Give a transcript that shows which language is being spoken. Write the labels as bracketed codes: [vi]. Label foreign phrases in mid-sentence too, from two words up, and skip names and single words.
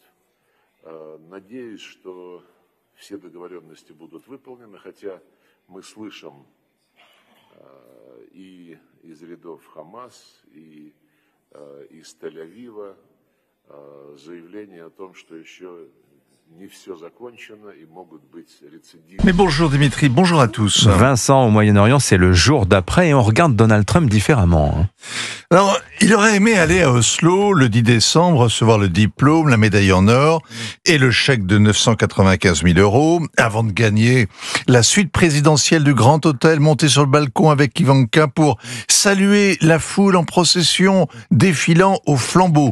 [ru] Надеюсь, что все договоренности будут выполнены, хотя мы слышим и из рядов Хамас, и из Тель-Авива заявление о том, что еще не все закончено и могут быть récidives. [fr] Mais bonjour Dimitri, bonjour à tous. Vincent, au Moyen-Orient, c'est le jour d'après et on regarde Donald Trump différemment. Alors, il aurait aimé aller à Oslo le 10 décembre, recevoir le diplôme, la médaille en or et le chèque de 995 000 € avant de gagner la suite présidentielle du Grand Hôtel, monter sur le balcon avec Ivanka pour saluer la foule en procession défilant au flambeau.